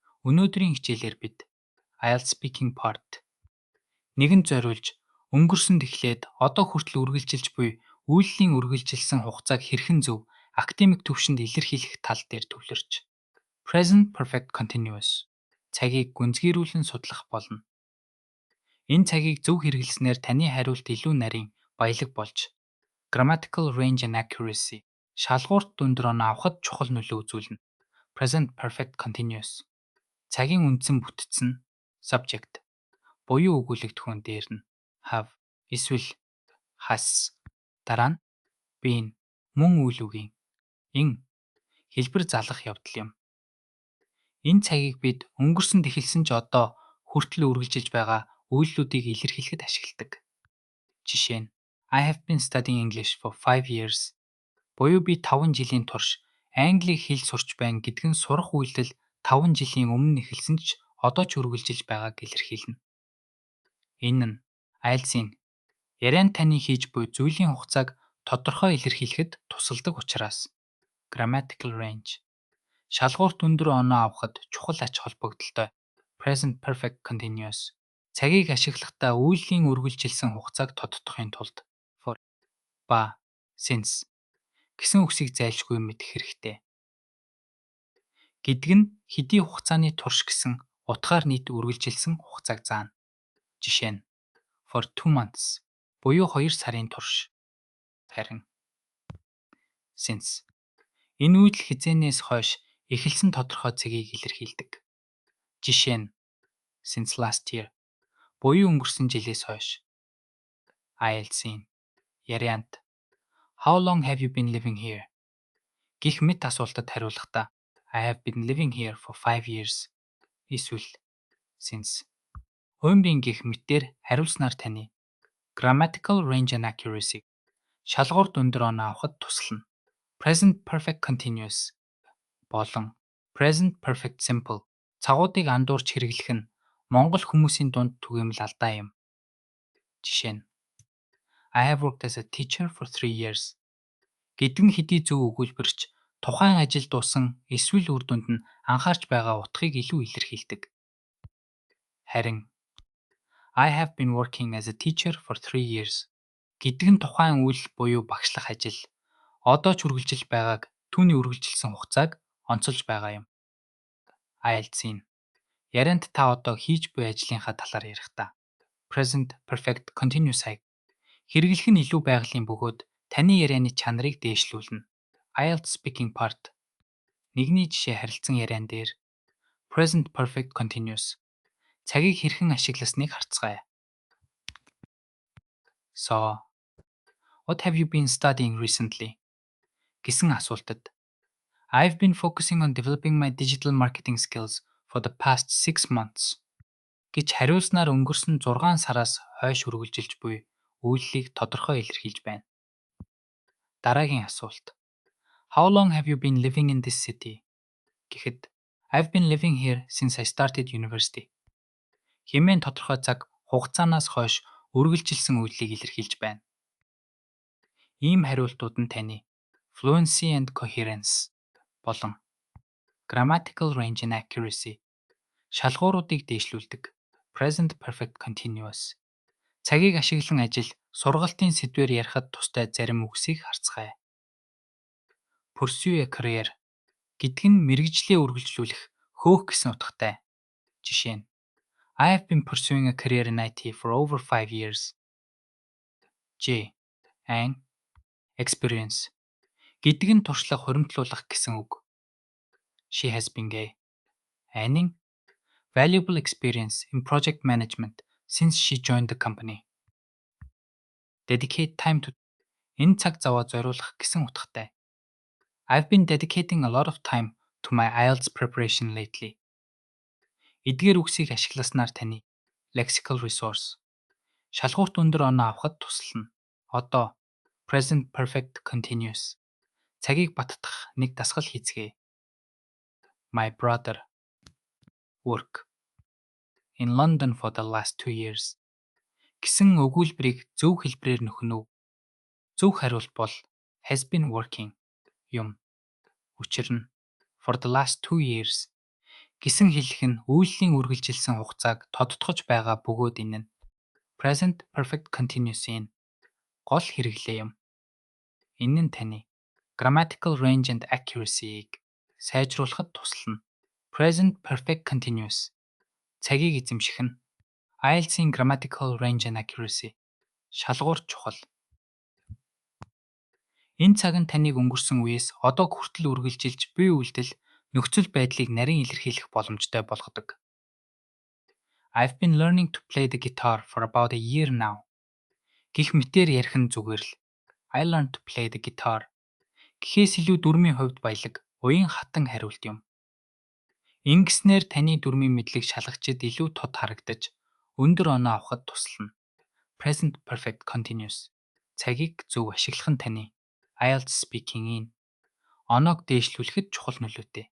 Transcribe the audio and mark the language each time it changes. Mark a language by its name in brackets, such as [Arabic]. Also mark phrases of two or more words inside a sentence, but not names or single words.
[Mongolian] Өнөөдрийн хичээлээр бид [English] IELTS speaking part [Mongolian] нэгэнд зориулж өнгөрсөнд эхлээд одоо хүртэл үргэлжилж буй үйлдлийн үргэлжилсэн хугацааг хэрхэн зөв академик төвшөнд илэрхийлэх тал дээр төвлөрч [English] present perfect continuous [Mongolian] цагийг гүнзгийрүүлэн судлах болно. Энэ цагийг зөв хэрэглэснээр таны хариулт илүү нарийн баялаг болж [English] grammatical range and accuracy [Mongolian] шалгуурт дүндөр оноо авахд чухал нөлөө үзүүлнэ. [English] Present perfect continuous [Mongolian] цагийн үндсэн бүтцэн subject буюу өгүүлэгдэхүүн дээр нь have эсвэл has дараа нь been мөн үйл үгийн in хэлбэр залгах явдал юм. Энэ цагийг бид өнгөрсөнд эхэлсэн ч одоо хүртэл үргэлжилж байгаа үйлдэлүүдийг илэрхийлэхэд ашигладаг. Жишээ нь [English] I have been studying English for 5 years [Mongolian] буюу би 5 жилийн турш Англиг хэл сурч байна гэдг нь сурах үйлдэл 5 жилийн өмнө эхэлсэн ч одоо ч үргэлжилж байгааг илэрхийлнэ. Энэ нь IELTS-ийн ярианд таны хийж буй зүйлийн хугацааг тодорхой илэрхийлэхэд тусалдаг учраас [English] grammatical range [Mongolian] шалгуурт өндөр оноо авахд чухал ач холбогдолтой [English] present perfect continuous [Mongolian] цагийг ашиглахдаа үйлдлийн үргэлжилсэн хугацааг тодтохын тулд for ба since гэсэн үгсийг зайлшгүй мэдэх хэрэгтэй. Гэдэг нь хэдий хугацааны турш гэсэн утгаар нийт үргэлжилсэн хугацааг заана. Жишээ нь [English] for 2 months [Mongolian] буюу 2 сарын турш. Харин since энэ үйлдэл хизээнээс хойш эхэлсэн тодорхой цагийг илэрхийлдэг. Жишээ нь [English] since last year [Mongolian] буюу өнгөрсөн жилээс хойш. IELTS-ийн ярианд [English] How long have you been living here? [Mongolian] Гэх мэт асуултад хариулахдаа [English] I have been living here for 5 years. [Mongolian] Эсвэл since Оймрын гэх мэтээр хариулснаар таны [English] grammatical range and accuracy [Mongolian] шалгуурт өндөр оноо авахд туслана. [English] Present perfect continuous [Mongolian] болон [English] present perfect simple [Mongolian] цагуудыг андуурч хэрэглэх нь Монгол хүмүүсийн дунд түгээмэл алдаа юм. Жишээ нь [English] I have worked as a teacher for 3 years [Mongolian] гэдэг нь хэдий зөв өгүүлбэрч тухайн ажил дуuсан эсвэл үр дүнд нь анхаарч байгаа утгыг илүү илэрхийлдэг. Харин [English] I have been working as a teacher for 3 years [Mongolian] гэдэг нь тухайн үйл буюу багшлах ажил одоо ч үргэлжилж байгааг түүний үргэлжилсэн хугацааг онцолж байгаа юм. IELTS-ийн ярианд та одоо хийж буй ажлынхаа талаар ярихдаа [English] present perfect continuous-ыг [Mongolian] хэрэглэх нь илүү байгалийн бөгөөд таны ярианы чанарыг дээшлүүлнэ. [English] IELTS speaking part [Mongolian] нэгний жишээ харилцан яриан дээр [English] present perfect continuous [Mongolian] цагийг хэрхэн ашигласныг харцгаая. [English] So, what have you been studying recently? [Mongolian] Гэсэн асуултад [English] I've been focusing on developing my digital marketing skills for the past 6 months [Mongolian] гэж хариулснаар өнгөрсөн 6 сараас хойш үргэлжилж буй үйлдэлийг тодорхой илэрхийлж байна. Дараагийн асуулт [English] How long have you been living in this city? Гэхэд I've been living here since I started university. [Mongolian] Хэмээн тодорхой цаг хугацаанаас хойш үргэлжилсэн үйлдэлийг илэрхийлж байна. Ийм хариултууд нь таны [English] fluency and coherence [Mongolian] болон [English] grammatical range and accuracy [Mongolian] шалгууруудыг дээшлүүлдэг [English] present perfect continuous [Mongolian] цагийг ашиглан ажил сургалтын сэдвээр ярихад тустай зарим үгсийг харцгаая. [English] Pursue a career [Mongolian] гэдэг нь мэргэжлээ үргэлжлүүлэх хөөх гэсэн утгатай. Жишээ нь [English] I have been pursuing a career in IT for over 5 years. J. An experience [Mongolian] гэдэг нь туршлага хуримтлуулах гэсэн үг. [English] She has been Anning valuable experience in project management since she joined the company. Dedicate time to [Mongolian] энэ цаг заваа зориулах гэсэн утгатай. [English] I've been dedicating a lot of time to my IELTS preparation lately. [Mongolian] Эдгээр үгсийг ашигласнаар таны [English] lexical resource [Mongolian] шалгуурт өндөр оноо авахд туслана. Одоо [English] present perfect continuous [Mongolian] цагийг баттгах нэг дасгал хийцгээе. [English] My brother work in London for the last 2 years [Mongolian] гэсэн өгүүлбэрийг зөв хэлбэрээр нөхнө. Зөв хариулт бол [English] has been working [Mongolian] юм. Учир нь [English] for the last 2 years [Mongolian] гэсэн хэлэх нь үйллийн үргэлжилсэн хугацааг тодтогч байгаа бөгөөд энэ нь [English] present perfect continuous-ийн [Mongolian] гол хэрэглээ юм. Энэ нь таны [English] grammatical range and accuracy-г [Mongolian] сайжруулахад туслана. [English] Present perfect continuous [Mongolian] цагийг эзэмших нь IELTS-ийн [English] grammatical range and accuracy [Mongolian] шалгуур чухал. Энэ цаг нь таныг өнгөрсөн үеэс одоо хүртэл үргэлжилж буй үйлдэл нөхцөл байдлыг нарийн илэрхийлэх боломжтой болгодог. [English] I've been learning to play the guitar for about a year now. [Mongolian] Гэх мэтээр ярих нь зүгээр л [English] I learned to play the guitar [Mongolian] гэхээс илүү дүрмийн хувьд баялаг, уян хатан хариулт юм. Ингэснээр таны дүрмийн мэдлэг шалгачид илүү тод харагдаж, өндөр оноо авахд туслана. [English] Present perfect continuous [Mongolian] цагийг зөв ашиглах нь таны IELTS speaking-ийн оноог дээшлүүлэхэд чухал нөлөөтэй.